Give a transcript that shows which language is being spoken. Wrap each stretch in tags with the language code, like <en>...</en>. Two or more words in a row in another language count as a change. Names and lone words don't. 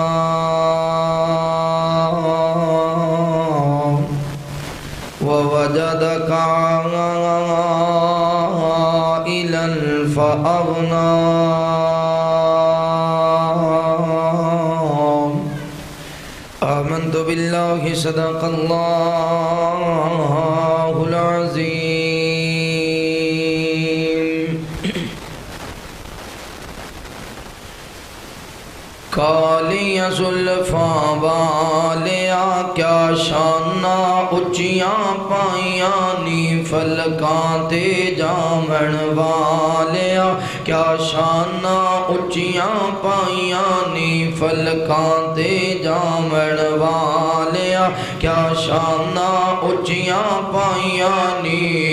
<ar>ووجدك عائلا فأغنى آمنت بالله صدق الله العظيم.</ar> <pa>کالی زلفاں والیا کیا شانہ اچیاں پائیاں نی فلکاں تے جامن والیا کیا شانہ اچیاں پائیاں نی فلکاں تے جامن والیا کیا شانہ اچیاں پائیاں نی.</pa>